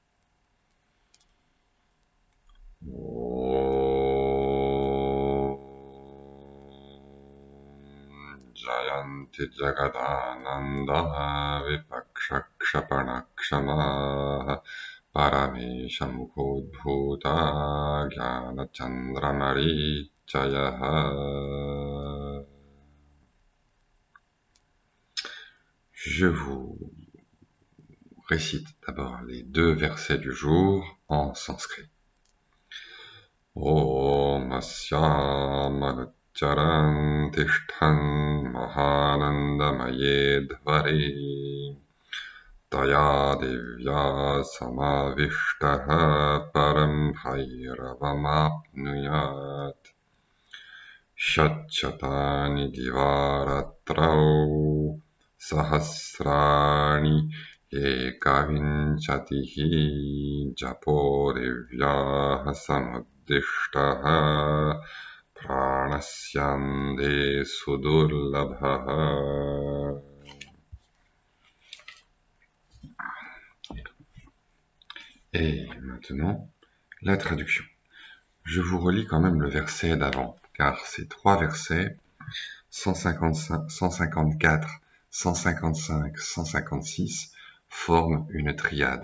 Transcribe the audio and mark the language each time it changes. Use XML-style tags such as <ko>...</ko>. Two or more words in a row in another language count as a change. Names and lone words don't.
<sa>जयन्ति जगदानन्द विपक्षक्षपणक्षमः परमेशम् कोद्भूत ज्ञान चन्द्रमरीचयः.</sa> <fr>Je vous récite d'abord les deux versets du jour en sanskrit.</fr> <sa>ॐ अस्यां तिष्ठन् महानन्दमये द्वारि तया दिव्य समाविष्टः परं भैरवमाप्नुयात् षट्शतानि दिवारात्रौ सहस्राणि एकविंशतिः जपो दिव्यः समुद्दिष्टः प्राणस्पन्दे सुदुर्लभः.</sa> <fr>Et maintenant, la traduction. Je vous relis quand même le verset d'avant, car ces trois versets, 155, 154, 155, 156, forment une triade.</fr>